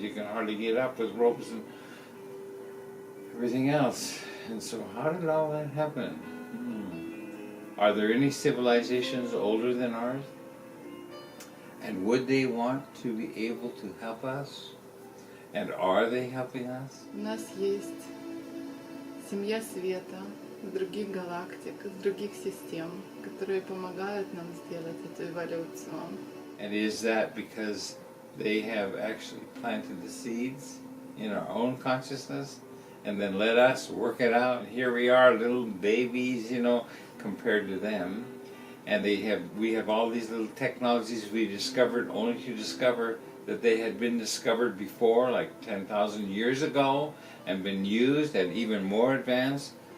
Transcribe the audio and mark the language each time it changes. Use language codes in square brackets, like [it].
[en] You can hardly get up with ropes and everything else. And so how did all that happen? Are there any civilizations older than ours? And would they want to be able to help us? And are they helping us? [ru] У нас есть семья света из других галактик, из других систем, которые помогают нам сделать эту эволюцию. [en] And is that because they have actually planted the seeds in our own consciousness and then let us work it out? And here we are, little babies, compared to them. And we have all these little technologies we discovered only to discover that they had been discovered before, like 10,000 years ago, and been used and even more advanced.